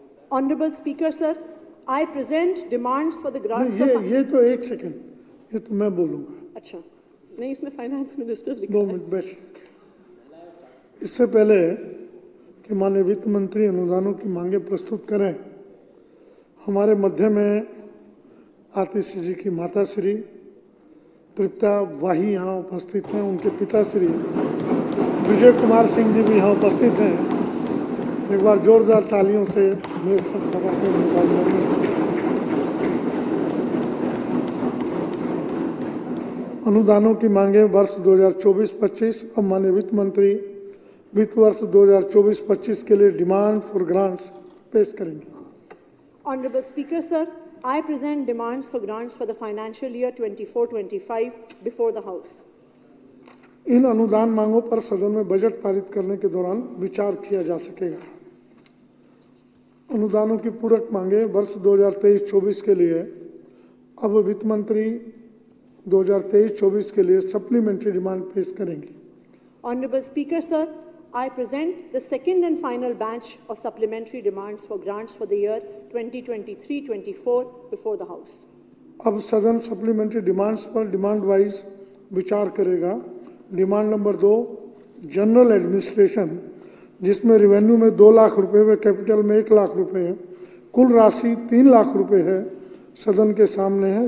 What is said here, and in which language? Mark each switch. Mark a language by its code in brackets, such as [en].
[hi] Honorable Speaker, sir, I present demands for the grants. ये तो 1 second, ये तो मैं बोलूंगा। अच्छा, नहीं, इसमें फाइनेंस मिनिस्टर लिखा 2 है। मिनट बैठ। इससे पहले कि माननीय वित्त मंत्री अनुदानों की मांगे प्रस्तुत करें, हमारे मध्य में आतिशी जी की माता श्री तृप्ता वाही यहाँ उपस्थित हैं, उनके पिता श्री विजय कुमार सिंह जी भी यहाँ उपस्थित हैं। एक बार जोरदार तालियों से मेरे सब सभा के अनुदानों की मांगे वर्ष 2024-25। अब माननीय वित्त मंत्री वित्त वर्ष 2024-25 के लिए डिमांड फॉर ग्रांट्स पेश करेंगे। [en] Honorable Speaker, sir, I present demands for grants for the financial year 24-25 before the House. [hi] इन अनुदान मांगों पर सदन में बजट पारित करने के दौरान विचार किया जा सकेगा। अनुदानों की पूरक मांगे वर्ष 2023-24 के लिए अब वित्त मंत्री 2023-24 के लिए सप्लीमेंट्री डिमांड पेश करेंगे। [en] Honorable Speaker, sir, I present the second and final batch of supplementary demands for grants for the year 2023-24 before the House. [hi] अब सदन सप्लीमेंट्री डिमांड्स पर डिमांड वाइज विचार करेगा। डिमांड नंबर 2 जनरल एडमिनिस्ट्रेशन, जिसमें revenue में 2 लाख रुपए व कैपिटल में 1 लाख रुपए है। कुल राशि 3 लाख रुपए है। सदन के सामने है।